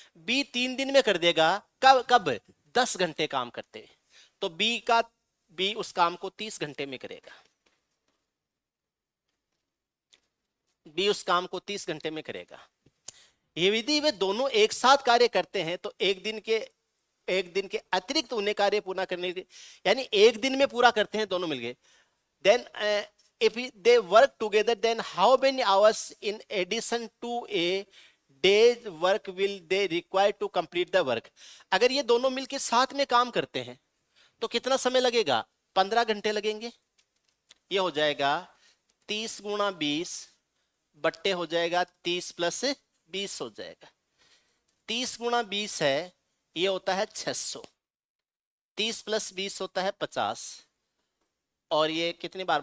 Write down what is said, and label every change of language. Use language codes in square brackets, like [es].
[hi] B 3 दिन में कर देगा, कब कब? 10 घंटे काम करते हैं, तो बी उस काम को 30 घंटे में करेगा। बी उस काम को 30 घंटे में करेगा। ये विधि वे दोनों एक साथ कार्य करते हैं तो एक दिन के अतिरिक्त उन्हें कार्य पूरा करने के, यानी एक दिन में पूरा करते हैं दोनों मिलके। [en] Then if they work together, then how many hours in addition to a day's work will they require to complete the work? [hi] अगर ये दोनों मिलके साथ में काम करते हैं तो कितना समय लगेगा? 15 घंटे लगेंगे। ये हो जाएगा 30 गुणा 20 बट्टे हो जाएगा 30 प्लस 20 हो जाएगा। 30 गुणा 20 है, ये होता है 600। 30 प्लस 20 होता है 50, और ये कितनी बार?